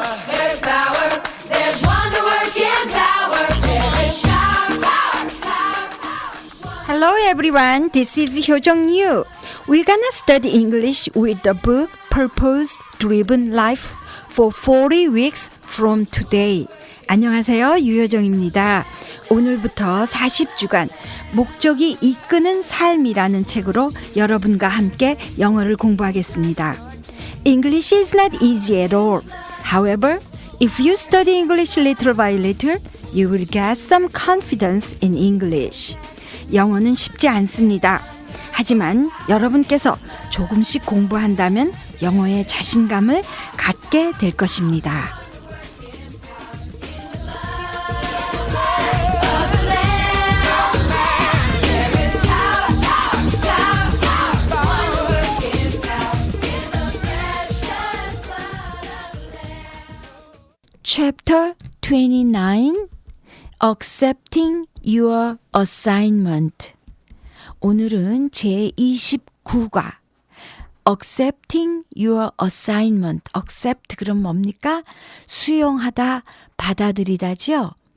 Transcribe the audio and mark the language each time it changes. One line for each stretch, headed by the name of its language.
English: There's power, there's wonder working power. There is power. Hello everyone, this is 효정유. We're gonna study English with the book Purpose Driven Life for 40 weeks from today.
Korean: 안녕하세요, 유효정입니다. 오늘부터 40주간 목적이 이끄는 삶이라는 책으로 여러분과 함께 영어를 공부하겠습니다.
English: English is not easy at all. However, if you study English little by little, you will get some confidence in English.
Korean: 영어는 쉽지 않습니다. 하지만 여러분께서 조금씩 공부한다면 영어에 자신감을 갖게 될 것입니다.
English: Chapter 29 Accepting Your Assignment.
Korean: 오늘은 제29과 Accepting Your Assignment. Accept 그럼 뭡니까? 수용하다, 받아들이다죠?